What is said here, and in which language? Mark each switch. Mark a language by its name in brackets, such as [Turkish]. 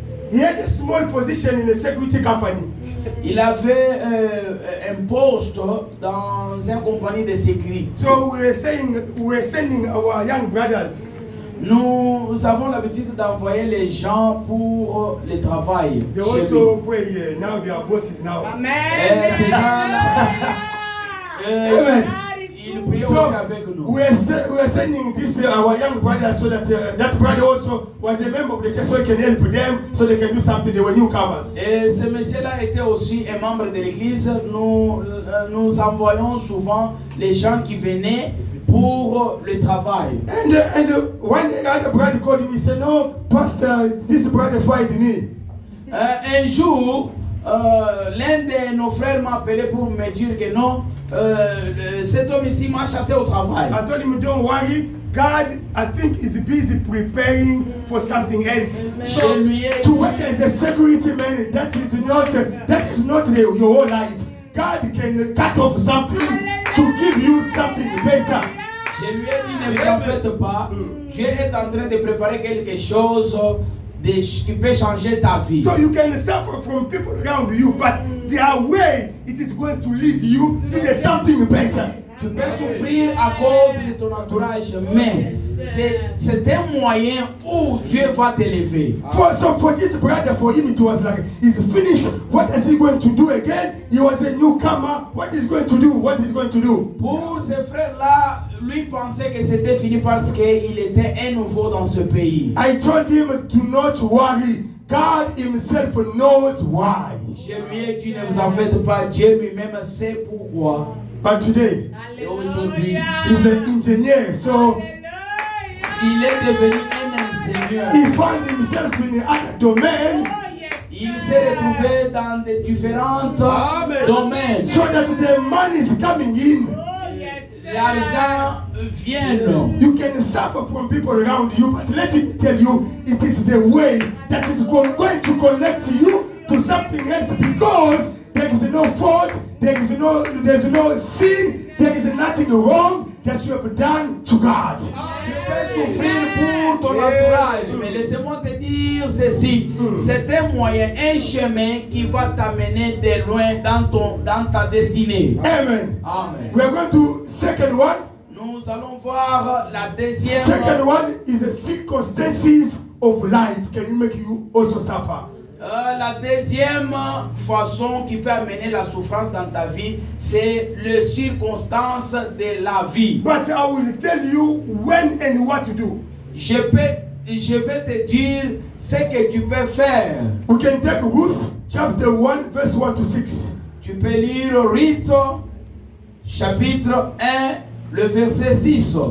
[English] He had a small position in a security company. [French] Il avait un poste dans une compagnie de sécurité. [English] So we were sending our young brothers. [French] Nous avons l'habitude d'envoyer les gens pour le travail. [English] They [French] chez [English] also [French] lui. [English] pray here. Now they are bosses now. [French] Ces gens-là, [English] Amen. [French] ils prient aussi avec nous. [English] We are sending this our young brothers so that that brother also was a member of the church so he can help them so they can do something. They were newcomers. [French] Et ce monsieur-là était aussi un membre de l'église. Nous envoyons souvent les gens qui venaient pour le travail. [English] And one day other brother called me. He said, "No, Pastor, this brother fired me." [French] Un jour, l'un de nos frères m'a appelé pour me dire que non, cet homme ici m'a chassé au travail. [English] I told him, don't worry. God, I think, is busy preparing for something else. [French] Je lui ai [English] To work as a security man, that is not your whole life. God can cut off something to give you something better. [French] Je lui ai dit, ne t'en faites pas. Dieu est en train de préparer quelque chose qui peut changer ta vie. [English] So you can suffer from people around you, but their way, it is going to lead you to the something better. [French] Tu peux souffrir à cause de ton entourage, mais c'est un moyen où Dieu va t'élever. [English] So for this brother, for him, it was like, he's finished. What is he going to do again? He was a newcomer. What is he going to do? What is he going to do? [French] Pour ce frère-là, lui pensait que c'était fini parce qu'il était un nouveau dans ce pays. [English] I told him to not worry. God himself knows why. [French] Je lui ai dit, ne vous en faites pas, Dieu lui-même sait pourquoi. [English] But today, [French] Et aujourd'hui, [English] he's an engineer, so [French] il est devenu un ingénieur. [English] he found himself in other domain, [French] Il s'est retrouvé dans des différents domaines. [English] so that the money is coming in. [French] L'argent vient. [English] You can suffer from people around you, but let me tell you, it is the way that is going to connect you to something else, because there is no fault, there's no sin, there is nothing wrong that you have done to God. [French] Tu peux souffrir pour ton entourage, mais laissez-moi te dire ceci. C'est un moyen, un chemin qui va t'amener de loin dans ta destinée. [English] Amen. Amen. We are going to second one. [French] Nous allons voir la deuxième. [English] Second one is the circumstances of life can make you also suffer. [French] La deuxième façon qui peut amener la souffrance dans ta vie, c'est les circonstances de la vie. [English] But I will tell you when and what to do. [French] Je vais te dire ce que tu peux faire. [English] We can take Ruth chapter 1 verse 1 to 6. [French] Tu peux lire Ruth chapitre 1, le verset 6.